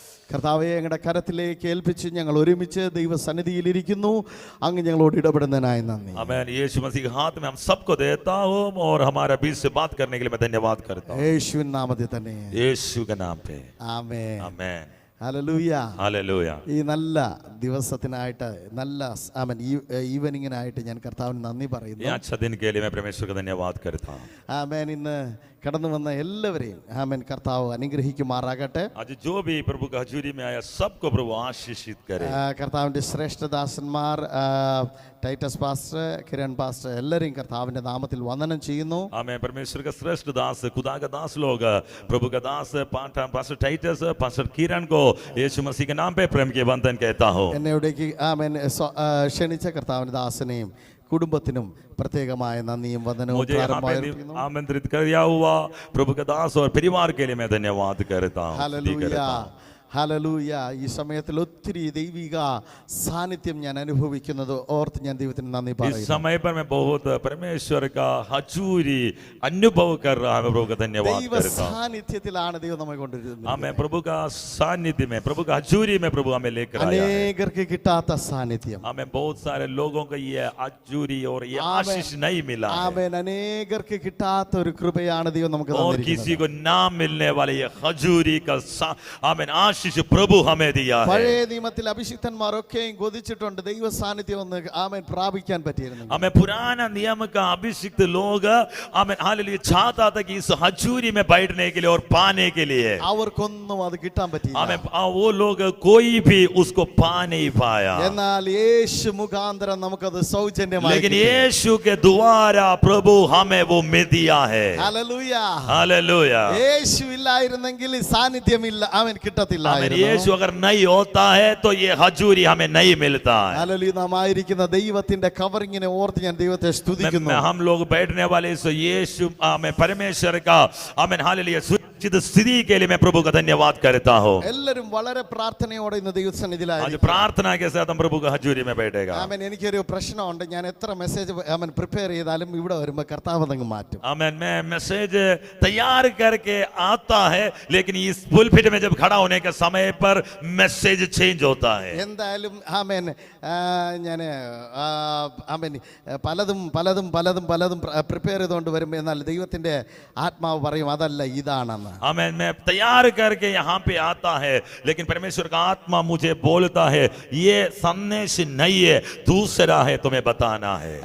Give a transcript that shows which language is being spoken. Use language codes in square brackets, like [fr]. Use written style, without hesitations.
[ml] കർത്താവെ ഞങ്ങളുടെ കരത്തിലേക്ക് ഏൽപ്പിച്ച് ഞങ്ങൾ ഒരുമിച്ച് ദൈവസന്നിധിയിലിരിക്കുന്നു. അങ്ങ് ഞങ്ങളോട് ഇടപെടുന്നതിനായി നന്ദി. [hi] आमेन यीशु मसीह के हाथ में हम सबको देता हूं और हमारे बीच से बात करने के लिए मैं धन्यवाद करता हूं [ml] യേശുവിൻ നാമത്തിൽ തന്നെ. [hi] यीशु के नाम पे [ml] ആമേൻ. [hi] आमेन [ml] ഹല്ലേലൂയ. [hi] हालेलुया [ml] ഈ നല്ല ദിവസത്തിനായിട്ട് നല്ല ആമേൻ ഈവനിങ്ങിനായിട്ട് ഞാൻ കർത്താവിന് നന്ദി [hi] ये [ml] പറയുന്നു. [hi] अच्छा दिन के लिए मैं परमेश्वर का धन्यवाद करता हूं [ml] ആമേൻ. ഇന്ന് കടന്നു വന്ന എല്ലാവരെയും ആമേൻ കർത്താവ് അനുഗ്രഹിക്കുമാറാകട്ടെ. [hi] आज जो भी प्रभु का हजूरी में आया सबको प्रभु आशीषित करे [ml] കർത്താവിൻ്റെ ശ്രേഷ്ഠദാസന്മാർ ടൈറ്റസ് പാസ്റ്റർ കിരൺ പാസ്റ്റർ എല്ലാവരെയും കർത്താവിൻ്റെ നാമത്തിൽ വന്ദനം ചെയ്യുന്നു. [hi] आमेन परमेश्वर का श्रेष्ठ दास खुदा का दास लोग प्रभु का दास पास्टर टाइटस पास्टर किरण को यीशु मसीह के नाम पे प्रेम के वंदन कहता हूं [ml] എന്നെ ഇവിടേക്ക് ആമേൻ ക്ഷണിച്ച കർത്താവിൻ്റെ ദാസനെയും കുടുംബത്തിനും പ്രത്യേകമായ നന്ദിയും വന്ദനവും मुझे आमंत्रित किया हुआ प्रभु का दास और परिवार के लिए मैं धन्यवाद करता हूं ഹല്ലേലൂയ. ഹല്ലേലൂയ. ഈ സമയത്തിൽ ഒത്തിരി ദൈവിക സാന്നിധ്യം ഞാൻ അനുഭവിക്കുന്നത് ഓർത്ത് ഞാൻ ദൈവത്തിന് നന്ദി [hi] इस [ml] പറയുന്നു. [hi] समय पर मैं बहुत परमेश्वर का हजूरी अनुभव कर रहा हूं प्रभु का धन्यवाद [ml] ദൈവ [hi] करता हूं [ml] സാന്നിധ്യത്തിലാണ് ദൈവം നമ്മെ കൊണ്ടുവരുന്നത്. [hi] हमें प्रभु का सानिध्य में प्रभु का हजूरी में प्रभु हमें लेकर आया है [ml] അനേകർക്ക് കിട്ടാത്ത സാന്നിധ്യം. हमें बहुत सारे लोगों को ये हजूरी और ये आशीष नहीं मिला है ആമേൻ. അനേകർക്ക് കിട്ടാത്ത ഒരു കൃപയാണ് ദൈവം നമുക്ക് [hi] और किसी [ml] തന്നിരിക്കുന്നത്. [hi] को ना मिलने वाले ये हजूरी का आमीन आशीष प्रभु हमें दिया है [ml] പഴയ നിയമത്തിൽ അഭിഷിക്തന്മാരൊക്കെയും കൊതിച്ചിട്ടുണ്ട് ദൈവ സാന്നിധ്യം ഒന്ന് ആമേൻ പ്രാപിക്കാൻ പറ്റിയിരുന്നു. [hi] हमें पुराना नियम का अभिषिक्त लोग आमीन हालेलुया चाहता था कि इस हजूरी में बैठने के लिए और पाने के लिए [ml] അവർക്കൊന്നും അത് കിട്ടാൻ പറ്റിയില്ല. [hi] हमें वो लोग कोई भी उसको पा नहीं पाया [ml] എന്നാൽ യേശു മുഖാന്തരം നമുക്കത് സൗജന്യമായി [hi] लेकिन यीशु के द्वारा प्रभु हमें वो में दिया है [ml] ഹല്ലേലൂയ. [hi] हालेलुया [ml] യേശു ഇല്ലായിരുന്നെങ്കിൽ ഈ സാന്നിധ്യം ഇല്ല അവൻ കിട്ടത്തില്ലായിരുന്നു. [hi] यीशु अगर नहीं होता है तो ये हजूरी हमें नहीं मिलता है [ml] ഹല്ലേലൂയ. നാം ആയിരിക്കുന്ന ദൈവത്തിന്റെ കവറിങ്ങിനെ ഓർത്ത് ഞാൻ ദൈവത്തെ സ്തുതിക്കുന്നു. हम लोग बैठने वाले इस यीशु हमें परमेश्वर का आमीन हालेलुया सुरक्षित स्थिति के लिए मैं प्रभु का धन्यवाद करता हूं എല്ലാവരും വളരെ പ്രാർത്ഥനയോടെ ഇന്ന് [hi] आज [ml] ദൈവസന്നിധിയിലായിരിക്കും. [hi] प्रार्थना के साथ हम प्रभु का हजूरी में बैठेगा [ml] ആമേൻ. എനിക്കൊരു പ്രശ്നമുണ്ട്. ഞാൻ എത്ര മെസ്സേജ് ആമേൻ പ്രിപ്പയർ ചെയ്താലും ഇവിടെ വരുമ്പോൾ കർത്താവ് അതങ്ങ് മാറ്റും. [hi] आमीन मैं मैसेज तैयार करके आता है लेकिन इस पुलपिट में जब खड़ा होने के समय पर मैसेज चेंज होता है [ml] എന്തായാലും ആമേൻ ഞാൻ ആമേൻ പലതും പലതും പലതും പലതും പ്രിപ്പയർ ചെയ്തുകൊണ്ട് വരുമ്പോൾ എന്നാൽ ദൈവത്തിന്റെ ആത്മാവ് പറയും അതല്ല ഇതാണെന്ന്. [hi] आमीन मैं तैयार करके यहाँ पे आता है लेकिन परमेश्वर का आत्मा मुझे बोलता है ये संदेश नहीं है दूसरा है तुम्हें बताना है